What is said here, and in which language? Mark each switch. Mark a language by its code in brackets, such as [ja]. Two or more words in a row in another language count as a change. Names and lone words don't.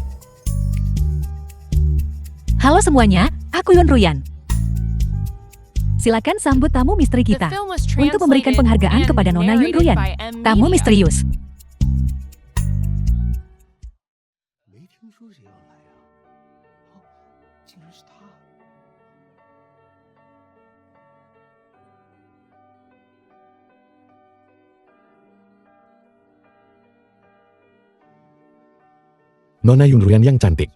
[id] Halo semuanya, aku Yun Ruyan. Silakan sambut tamu misteri [en] The [id] kita [en] film was [id] untuk memberikan [en] translated [id] penghargaan [en] and [id] kepada Nona Yun [en] narrated [id] Ruyan, [en] by M [id] tamu [en] Media. [id] misterius. [zh] 没听说谁要来啊？哦，竟然是他！ [id] Nona Yun Ruyan yang cantik.